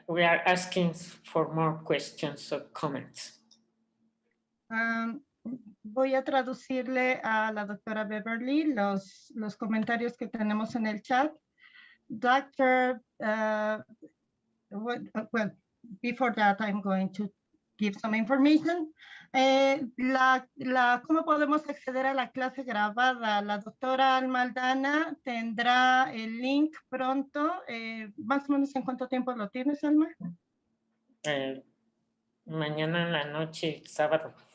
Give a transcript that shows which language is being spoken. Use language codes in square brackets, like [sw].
[en] We are asking for more questions or comments. [es] Voy a traducirle a la doctora Beverly los comentarios que tenemos en el chat. [en] Doctor, well, before that, I'm going to give some information. [es] ¿Cómo podemos acceder a la clase grabada? La doctora Alma Aldana tendrá el link pronto. Más o menos, ¿en cuánto tiempo lo tienes, Alma? Mañana en la noche, sábado.